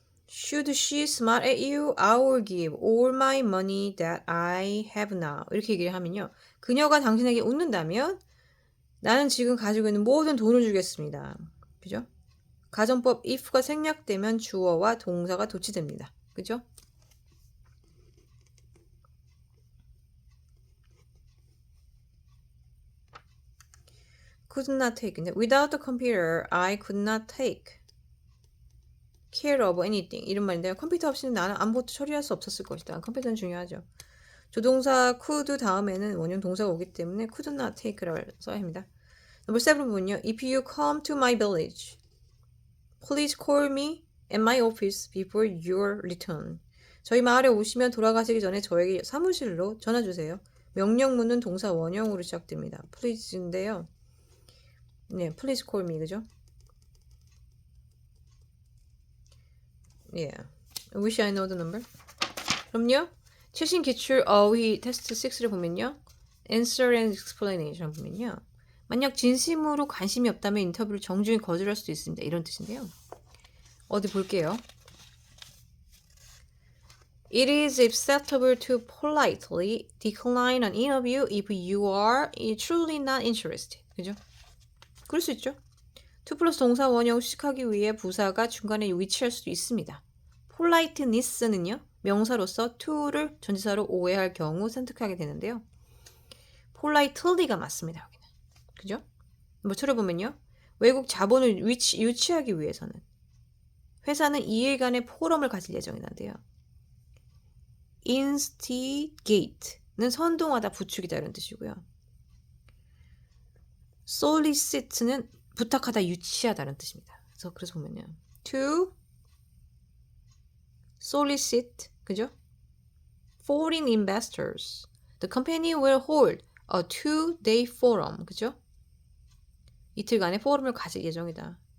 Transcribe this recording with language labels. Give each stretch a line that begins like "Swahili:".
English: Should she smile at you? I will give all my money that I have now.
Korean: 이렇게 얘기를 하면요. 그녀가 당신에게 웃는다면 나는 지금 가지고 있는 모든 돈을 주겠습니다. 그죠? 가정법 if가 생략되면 주어와 동사가 도치됩니다. 그죠?
English: could not take. Without the computer, I could not take care of anything.
Korean: 이런 말인데요. 컴퓨터 없이는 나는 아무것도 처리할 수 없었을 것이다. 컴퓨터는 중요하죠. 조동사 could 다음에는 원형 동사가 오기 때문에
English: could not take
Korean: 라고 써야 합니다. 넘버 7번은요.
English: If you come to my village, please call me at my office before your return.
Korean: 저희 마을에 오시면 돌아가시기 전에 저에게 사무실로 전화 주세요. 명령문은 동사 원형으로 시작됩니다. please인데요.
English: 네, please call me,
Korean: 그죠?
English: Yeah. Wish I know the number.
Korean: 그럼요. 최신 기출 어휘 테스트 6를 보면요.
English: Answer and explanation
Korean: 보면요. 만약 진심으로 관심이 없다면 인터뷰를 정중히 거절할 수도 있습니다. 이런 뜻인데요. 어디 볼게요.
English: It is acceptable to politely decline an interview if you are truly not interested.
Korean: 그죠? 그럴 수 있죠. to 플러스 동사 원형 수식하기 위해 부사가 중간에 위치할 수도 있습니다. politeness는요. 명사로서 to를 전치사로 오해할 경우 선택하게 되는데요. politely가 맞습니다. 여기는. 그죠? 뭐 쳐다보면요. 외국 자본을 유치하기 위해서는 회사는 2일간의 포럼을 가질 예정이란데요. instigate는 선동하다, 부추기다 이런 뜻이고요. solicit는 부탁하다, 유치하다는 뜻입니다. 그래서 보면요.
English: to solicit,
Korean: 그죠?
English: foreign investors. The company will hold a 2-day forum,
Korean: 그죠? 이틀간의 포럼을 가질 예정이다.